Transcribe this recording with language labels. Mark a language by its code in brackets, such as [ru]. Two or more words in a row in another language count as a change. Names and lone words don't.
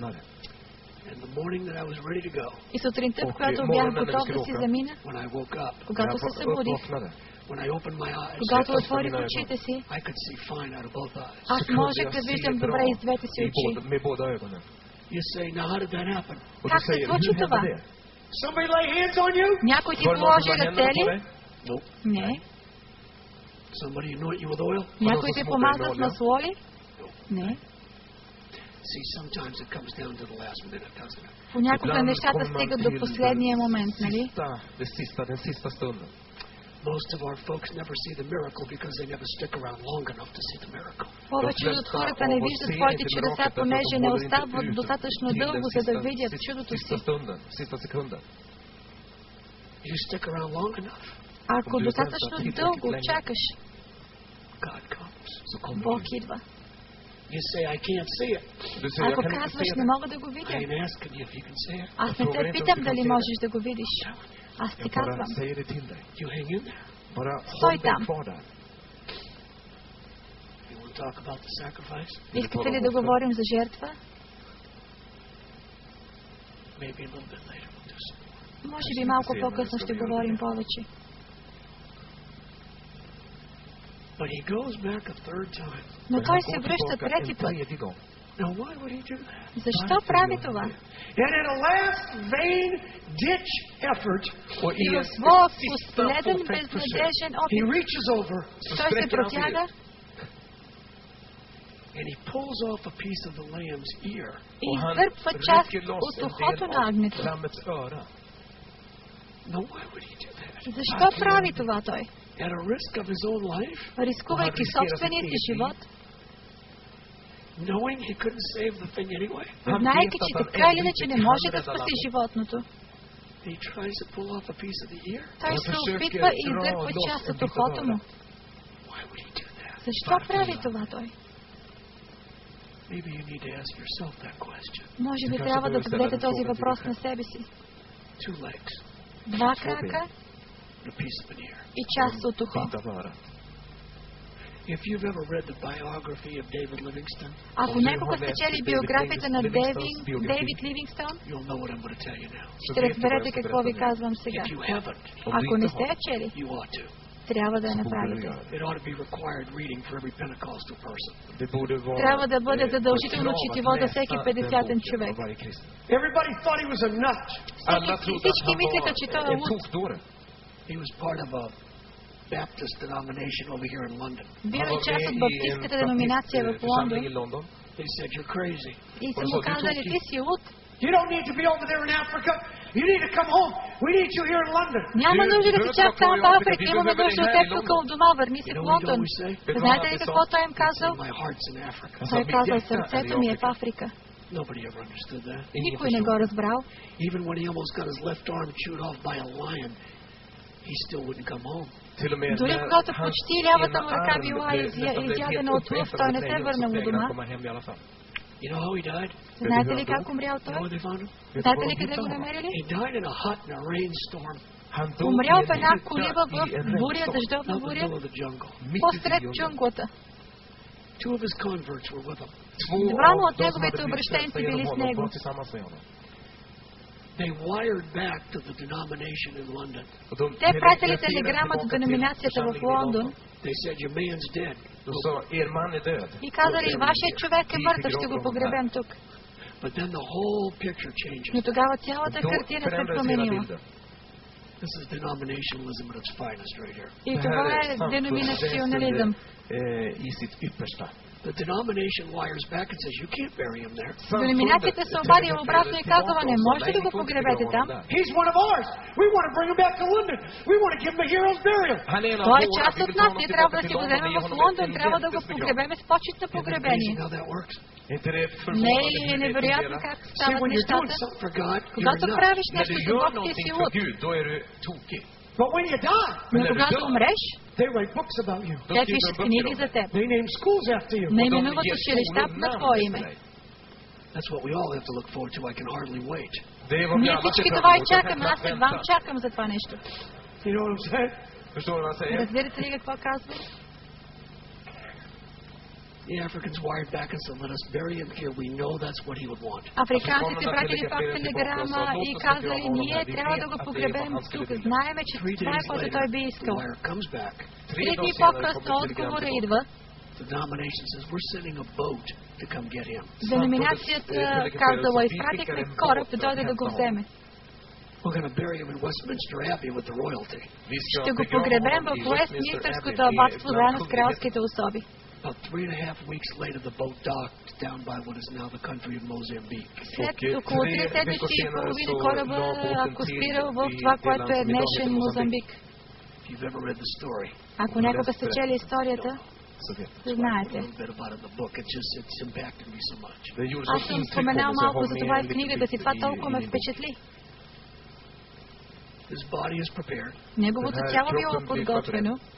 [bg] И сутринта, в която бях готов да си замина, когато се събудих, когато отворих очите си, аз можех да виждам добре из двете си очи. Как се случи това? Някой ти положи ръце ли? Не. Някой те помаза с масло ли? Не. [en] Sometimes it comes down to the last minute, doesn't it? [bg] Понякога нещата стигат до последния момент, нали? [sv] Den sista stunden. [en] Most of our folks never see the miracle because they never stick around long enough to see the miracle. [bg] Повече от хората не виждат своите чудеса, понеже не остават достатъчно дълго, за да видят чудото си. [sv] Sista sekunden. [en] You stick around long enough. [bg] Ако достатъчно дълго чакаш, [en] God comes. [bg] Бог идва. [en] You say, I can't see it. [bg] Ако казваш, не мога да го видя, [en] I ain't asking you if you can see it. [bg] аз не те питам дали можеш да го видиш. Аз ти казвам. [en] You hang in there. [bg] Стой там. [en] You want to talk about the sacrifice? [bg] Искате ли да говорим за жертва? [en] Maybe a little bit later we'll do some. [bg] Може би малко по-късно ще говорим повече. [en] But he goes back a third time. [bg] Но той се връща трети път. [en] Now why would he do that? [bg] Защо прави това? [en] And in a last vain ditch effort, [bg] И в своя последен безнадежен [en] he [bg] опит, [en] reaches over [bg] той се протяга [en] and he pulls off a piece of the lamb's ear. [bg] и извърпва част от ухото на агнето. [en] Now why would he do that? [bg] Защо прави това той? [en] At a risk of his own life? [bg] Рискувайки собствения си живот, [en] Knowing he couldn't save the thing anyway? [bg] знаейки, че така или иначе не може да спаси животното, [en] He tries to pull off a piece of the ear? [bg] той се опитва и извърпва част от ухото му. [en] Why would he do that? [bg] Защо прави това той? [en] Maybe you need to ask yourself that question. [bg] Може би трябва да зададете този въпрос на себе си. [en] Two legs, [bg] Два крака [en] and a piece of an ear. [bg] и част от ухо. [en] If you've ever read the biography of David Livingstone, [bg] Ако някога сте чели биографията на Дейвид Ливингстон, [en] you'll know what I'm going to tell you now. [bg] ще разберете какво ви казвам сега. [en] If you haven't, [bg] Ако не сте я чели, [en] you ought to. [bg] трябва да я направите. [en] It ought to be required reading for every Pentecostal person. [bg] Трябва да бъде задължително четиво за всеки 50-тен човек. [en] Everybody thought he was a nut. [bg] Всички мислеха, че той е луд. [en] He was part of a Baptist denomination over here in London. [bg] Бил е част от баптистката деноминация в Лондон. [en] They said, you're crazy. [bg] И са му казали, ти си луд. [en] You don't need to be over there in Africa. You need to come home. We need you here in London. [bg] Няма нужда да си чак там в Африка. Имаме нужда от теб тук в дома. Върни се в Лондон. Знаете ли какво той им казал? [en] My heart's in Africa. [bg] Той казал, сърцето ми е в Африка. [en] Nobody ever understood that. [bg] Никой не го разбрал. [en] Even when he almost got his left arm chewed off by a lion, he still wouldn't come home. [bg] Дори когато почти лявата му ръка била изядена от лъв, той не се върнал у дома. [en] You know how he died? [bg] Знаете ли как умрял той? [en] You know where they found him? [bg] Знаете ли къде го намерили? [en] He died in a hut in a rainstorm. [bg] Умрял в една колиба в буря, дъждовна [en] Out in the [bg] буря, [en] middle of the jungle. [bg] посред джунглата. [en] Two of his converts were with him. [bg] Двама от неговите обращенци били с него. [en] They wired back to the denomination in London. [bg] Те пратили телеграма до деноминацията в Лондон [en] They said, your man's dead. [bg] и казали, вашият човек е мъртъв, ще го погребем тук. [en] But then the whole picture changes. [bg] Но тогава цялата картина се променила. [en] This is denominationalism at its finest right here. [bg] И това е деноминационализъм. [en] The denomination wires back and says, you can't bury him there. [bg] Деноминацията се обадила обратно и казала, не можете да го погребете там. [en] He's one of ours. We want to bring him back to London. We want to give him a hero's burial. [bg] Той е част от нас. Ние трябва да си го вземем в Лондон. Трябва да го погребеме с почетно погребение. Не е невероятно как стават нещата. Когато правиш нещо за Бог, ти си луд. [en] But when you die, [bg] но когато умреш, [en] they write books about you. [bg] Те пишат книги за теб. [en] They name schools after you. [bg] Наименуват училища на твое име. [en] That's what we all have to look forward to. I can hardly wait. [bg] Ние всички това и чакаме. Аз едва чакам за това нещо. [en] You know what I'm saying? [bg] Разбирате ли какво казвам? [en] The Africans wired back and said, let us bury him here. We know that's what he would want. [bg] Африканците пратили пак телеграма и казали, ние трябва да го погребем тук. Знаеме, че това е което той би искал. 3 дни по-късно отговора идва. Деноминацията казала, изпратихме кораб да дойде да го вземе. Ще го погребем в Уестминстърското абатство заедно с кралските особи. [en] About 3.5 weeks later, the boat docked down by what is now the country of Mozambique. [bg] След около 3 седмици и половина кораба акостирал в това, което е днешен Мозамбик. [en] If you've ever read the story, [bg] ако някога сте чели историята, знаете. Аз съм споменал малко за това и в книгата си. Това толкова ме впечатли. Неговото тяло било подготвено.